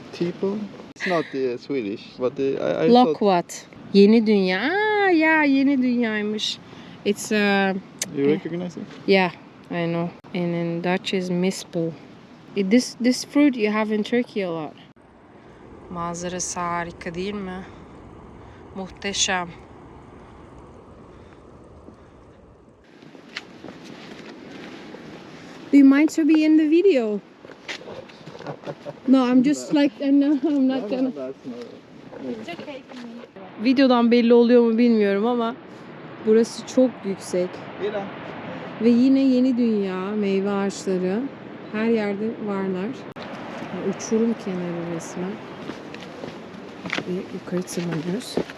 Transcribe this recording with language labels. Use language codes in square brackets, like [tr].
[en] Tipo? It's not Swedish, but I thought... [tr] Loquat. Yeni dünya. Aa, ya yeni dünyaymış. It's [en] You recognize it? yeah, I know. And in Dutch is mispel. This fruit you have in Turkey a lot. [tr] Manzarası harika değil mi? Muhteşem. [en] Do you mind to be in the video? No, I'm just like, I'm not gonna. It's okay for me. [tr] Videodan belli oluyor mu bilmiyorum ama burası çok yüksek. Ve yine yeni dünya meyve ağaçları her yerde varlar. Yani uçurum kenarı resmen. Ve yukarı tırmanıyoruz.